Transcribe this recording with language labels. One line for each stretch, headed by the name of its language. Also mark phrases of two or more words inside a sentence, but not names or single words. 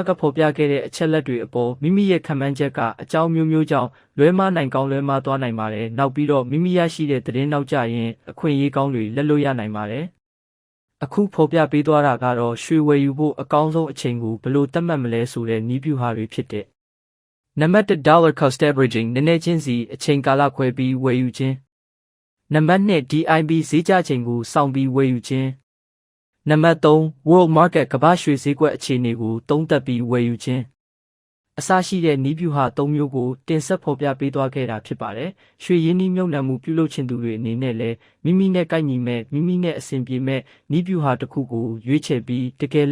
Burmese: ကဖော်ပြခဲ့တဲ့အချက်လက်တွေအပေါ်မိမိရဲ့ခံမှန်းချက်ကအကြောင်းမျိုးမျိုးကြောင့်လွဲမှားနိုင်ကောင်းလွဲမှားသွားနိုင်ပါတယ်။နောက်ပြီးတော့မိမိရရှိ တဲ့သတင်းနောက်ကျရင်အခွင့်အရေးကောင်းတွေလက်လွတ်ရနိုင်ပါတယ်။အခုဖော်ပြပေးသွားတာကတော့ရွှေဝယ်ယူဖို့အကောင်းဆုံးအချိန်ကိုဘယ်လိုသတ်မှတ်မလဲဆိုတဲ့နည်းဗျူဟာတွေဖြစ်တဲ့နံပါတ်1
English: dollar cost averaging
Burmese: နည်းနည်းချင်းစီအချိန်ကာလခွဲပြီးဝယ်ယူခြင်းနံပါတ်2 DIB ဈေးကျချိန်ကိုစောင့်ပြီးဝယ်ယူခြင်းနံပါတ်3
English: World Market
Burmese: ကမ္ဘာရွှေဈေးကွက်အခြေအနေကိုသုံးသပ်ပြီးဝယ်ယူခြင်းအစရှိတဲ့နည်းဗျူဟာ၃မျိုးကိုတင် ဆက်ဖော်ပြပေးသွားခဲ့တာဖြစ်ပါတယ်။ရွှေရင်းနှီးမြှုပ်နှံမှုပြုလုပ်ခြင်းသူတွေအနေနဲ့လည်းမိမိနဲ့ကိုက်ညီမဲ့မိမိနဲ့အဆင်ပြေမဲ့နည်းဗျူဟာတစ်ခုကိုရွေးချယ်ပြီးတကယ်